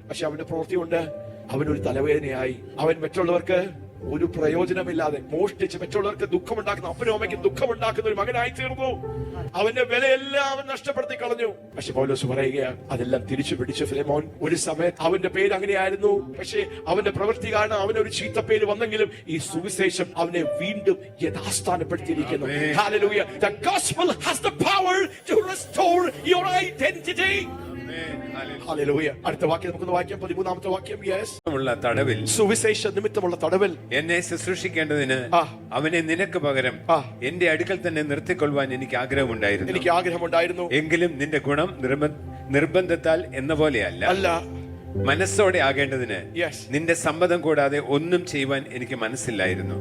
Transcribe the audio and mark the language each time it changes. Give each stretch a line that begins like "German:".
Malayalam: പക്ഷെ അവന്റെ പ്രവൃത്തി കൊണ്ട് അവനൊരു തലവേദനയായി. അവൻ മറ്റുള്ളവർക്ക് ഒരു പ്രയോജനമില്ലാതെ മോഷ്ടിച്ച് മറ്റുള്ളവർക്ക് ദുഃഖമുണ്ടാക്കുന്ന, അപ്പനും അമ്മയ്ക്ക് ദുഃഖമുണ്ടാക്കുന്ന ഒരു മകനായി തീർന്നു. അവന്റെ വിലയെല്ലാം അവൻ നഷ്ടപ്പെടുത്തി കളഞ്ഞു. പക്ഷെ പൗലോസ് പറയുകയാണ്, അതെല്ലാം തിരിച്ചു പിടിച്ചു ഫിലിമോൻ. ഒരു സമയത്ത് അവന്റെ പേര് അങ്ങനെയായിരുന്നു, പക്ഷേ അവന്റെ പ്രവൃത്തി കാരണം അവനൊരു ചീത്തപ്പേര് വന്നെങ്കിലും ഈ സുവിശേഷം അവനെ വീണ്ടും യഥാസ്ഥാനപ്പെടുത്തിയിരിക്കുന്നു. Hallelujah.
English: The gospel has the power to restore your identity.
Malayalam: Hallelujah. അടുത്ത വാക്യം നമുക്കൊന്ന് വായിക്കാം, 13ാമത്തെ വാക്യം. തടവിൽ, സുവിശേഷ നിമിത്തമുള്ള തടവിൽ എന്നെ ശുശ്രൂഷിക്കേണ്ടതിന് അവനെ നിനക്ക് പകരം എന്റെ അടുക്കൽ തന്നെ നിർത്തിക്കൊള്ളുവാൻ എനിക്ക് ആഗ്രഹമുണ്ടായിരുന്നു. എങ്കിലും നിന്റെ ഗുണം നിർബന്ധത്താൽ എന്ന പോലെയല്ല, അല്ല, മനസ്സോടെ ആകേണ്ടതിന് നിന്റെ സമ്മതം കൂടാതെ ഒന്നും ചെയ്യുവാൻ എനിക്ക് മനസ്സില്ലായിരുന്നു.